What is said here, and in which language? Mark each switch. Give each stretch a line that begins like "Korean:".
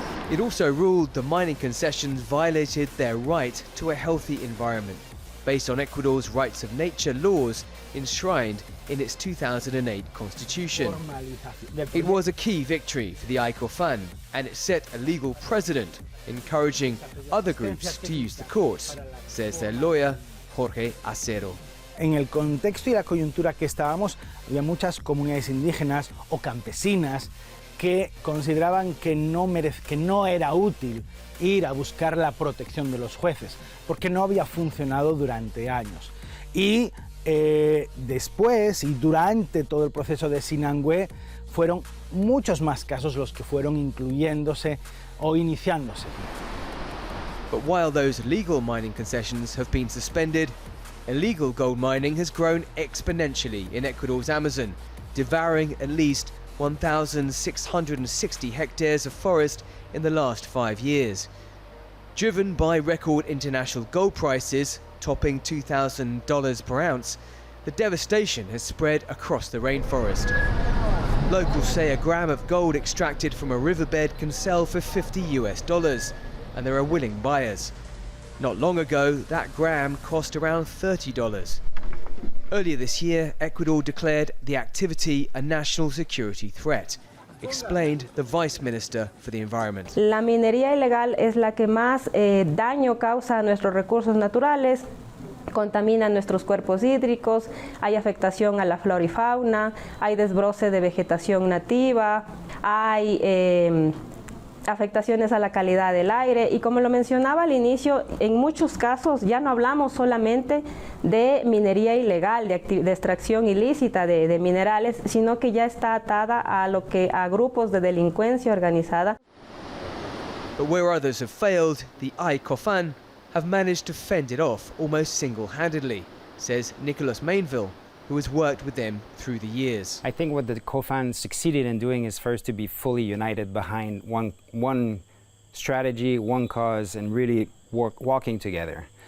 English: It also ruled the mining concessions violated their right to a healthy environment, based on Ecuador's rights of nature laws enshrined in its 2008 constitution. It was a key victory for the ICOFAN, and it set a legal precedent, encouraging other groups to use the courts, says their lawyer, Jorge Acero.
Spanish: En el contexto y la coyuntura que estábamos, había muchas comunidades indígenas o campesinas que consideraban que no era útil ir a buscar la protección de los jueces, porque no había funcionado durante años. Y después y durante todo el proceso de Sinangoe fueron muchos más casos los que fueron incluyéndose o iniciándose.
English: But while those legal mining concessions have been suspended, illegal gold mining has grown exponentially in Ecuador's Amazon, devouring at least 1,660 hectares of forest in the last 5 years. Driven by record international gold prices, topping $2,000 per ounce, the devastation has spread across the rainforest. Locals say a gram of gold extracted from a riverbed can sell for $50 US, and there are willing buyers. Not long ago, that gram cost around $30. Earlier this year, Ecuador declared the activity a national security threat, explained the Vice Minister for the Environment.
Spanish: La minería ilegal es la que más daño causa a nuestros recursos naturales, contamina nuestros cuerpos hídricos, hay afectación a la flora y fauna, hay desbroce de vegetación nativa, hay afectaciones a la calidad del aire y, como lo mencionaba al inicio, en muchos casos ya no hablamos solamente de minería ilegal, de extracción ilícita de minerales, sino que ya está atada a grupos de delincuencia organizada.
English: But where others have failed, the ICOFAN have managed to fend it off almost single-handedly, says Nicholas Mainville, who has worked with them through the years. I think what the COFAN succeeded in doing is first to be fully united behind one strategy, one cause, and really walking together.